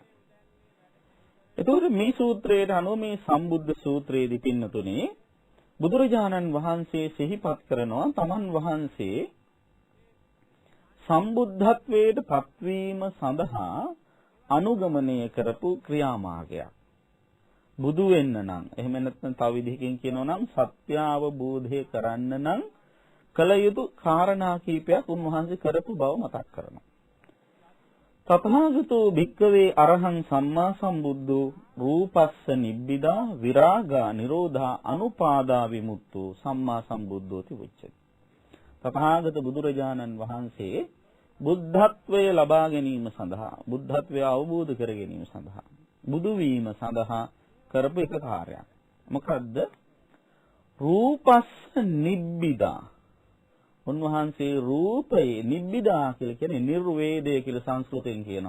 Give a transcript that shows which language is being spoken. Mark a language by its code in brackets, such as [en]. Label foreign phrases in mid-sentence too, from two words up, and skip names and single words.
[si] එතකොට මේ සූත්‍රයට අනුව මේ සම්බුද්ධ සූත්‍රයේදී පින්නතුනේ බුදුරජාණන් වහන්සේ සිහිපත් කරනවා තමන් වහන්සේ සම්බුද්ධත්වයට පත්වීම සඳහා අනුගමනය කරපු ක්‍රියාමාර්ගයක්. බුදු වෙන්න නම් එහෙම නැත්නම් තව විදිහකින් කියනවා නම් සත්‍ය අවබෝධය කරන්න නම් කල යුතු කාරණා කීපයක් උන්වහන්සේ කරපු බව මතක් කරනවා. [pi] තථාගතෝ භික්ඛවේ අරහං සම්මා සම්බුද්ධෝ රූපස්ස නිබ්බිදා විරාගා නිරෝධා අනුපාදා විමුක්තෝ සම්මා සම්බුද්ධෝති උච්චති. [si] තථාගත බුදුරජාණන් වහන්සේ බුද්ධත්වය ලබා ගැනීම සඳහා බුද්ධත්වය අවබෝධ කර ගැනීම සඳහා බුදු වීම සඳහා කරපු එක කාර්යයක්. [pi] මොකද්ද? රූපස්ස නිබ්බිදා. [si] උන්වහන්සේ [pi] රූපේ නිබ්බිදා [si] කියලා කියන්නේ නිර්වේදය කියලා සංස්කෘතයෙන් කියනවා.